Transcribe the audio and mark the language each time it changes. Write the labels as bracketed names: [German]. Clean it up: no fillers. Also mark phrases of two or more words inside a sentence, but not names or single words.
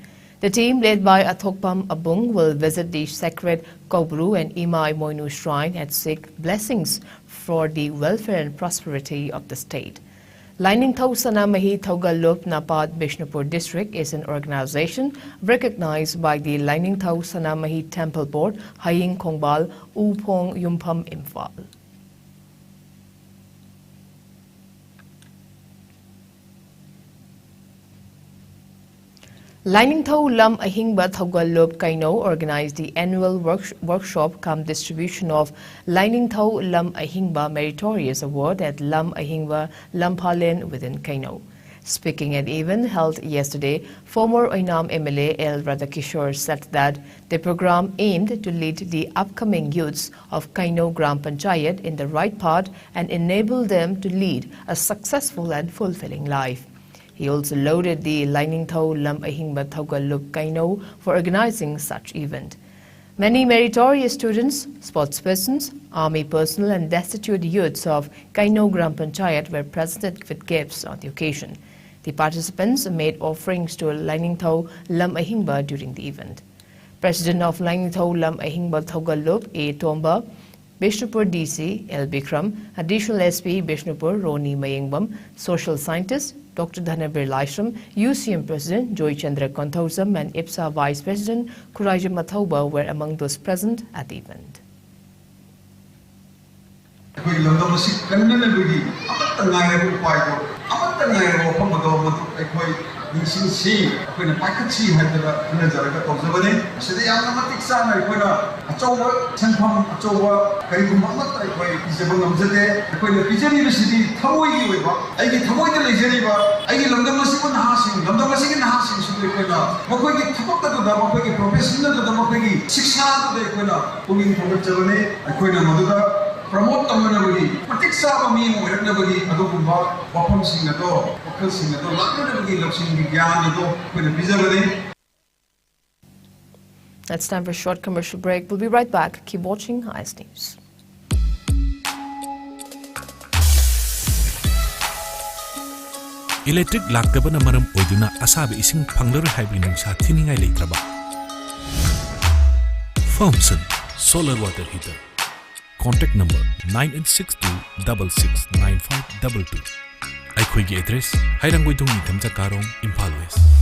[English] The team, led by Athokpam Abung, will visit the sacred Kaubru and Imai Moinu shrine and seek blessings for the welfare and prosperity of the state. Lainingthau Sanamahi Thaugalup Nepad Bishnupur district is an organization recognized by the Lainingthau Sanamahi Temple Board, Haying Khongbal, Upong Yumpam Imphal. Lainingthau Lam Ahingba Thaugalup Kaino organized the annual workshop cum distribution of Lainingthau Lam Ahingba Meritorious Award at Lam Ahingba Lampalen within Kaino. Speaking at an event held yesterday, former Oinam MLA L. Radhakishore said that the program aimed to lead the upcoming youths of Kaino Gram Panchayat in the right path and enable them to lead a successful and fulfilling life. He also lauded the Lainingthau Lam Ahingba Thaugalup Kaino for organizing such event. Many meritorious students, sportspersons, army personnel and destitute youths of Kaino Gram Panchayat were presented with gifts on the occasion. The participants made offerings to Lainingthau Lam Ahingba during the event. President of Lainingthau Lam Ahingba Thaugalup A. Tomba, Bishnupur DC L. Bikram, Additional SP Bishnupur Roni Mayengbam, Social Scientist Dr. Dhanabir Laishram, UCM President Joy Chandra Konthausam and IPSA Vice President Kuraja Mathauba were among those present at the event. [Manipuri] Nisingsi akoina paikhatsi haibada hanajaraga tawjabane asida yamna matik sana akoina achowa sanpham achowa karigumba amata akoi pijaba ngamjade akoina pijani bisidi thamoi gi oiba aigi thamoi da leijariba aigi lamdam asibu nahasing lamdam asigi nahasing su akoina makoi gi thapak da da makoi gi professional da makoi gi shiksha da akoina pungin thogajabane akoina maduda promote tamnabagi patiksa bami moiraknabagi adugumba wafam singado wakal singado laknabagi laksing vigyan ado koina bijabade. [English] It's time for a short commercial break. We'll be right back. Keep watching IS News. [Manipuri] Electric laktabana maram oiduna asabe ising panglar haibri nungsa thiningai leitraba. [English] Firmson Solar Water Heater. Contact number 9862669522. [Manipuri] Aikhoigi address Hairangoidong Nitamja Karong, Imphal West.